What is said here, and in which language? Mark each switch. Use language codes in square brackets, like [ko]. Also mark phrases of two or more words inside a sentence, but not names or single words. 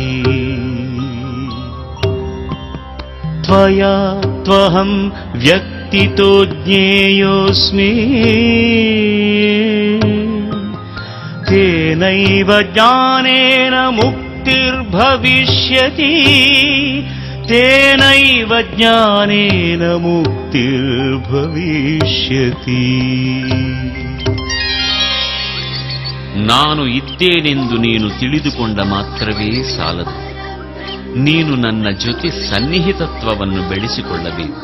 [sa] ತ್ವಯಾ ತ್ವಹಂ ವ್ಯಕ್ತಿತೋ ಜ್ಞೇಯೋಸ್ಮಿ ತೇನೈವ ಜ್ಞಾನೇನ ಮುಕ್ತಿರ್ಭವಿಷ್ಯತಿ ತೇನೈವ ಜ್ಞಾನೇನ ಮುಕ್ತಿರ್ಭವಿಷ್ಯತಿ. [kn] ನಾನು ಇದ್ದೇನೆಂದು ನೀನು ತಿಳಿದುಕೊಂಡ ಮಾತ್ರವೇ ಸಾಲದು. ನೀನು ನನ್ನ ಜೊತೆ ಸನ್ನಿಹಿತತ್ವವನ್ನು ಬೆಳೆಸಿಕೊಳ್ಳಬೇಕು.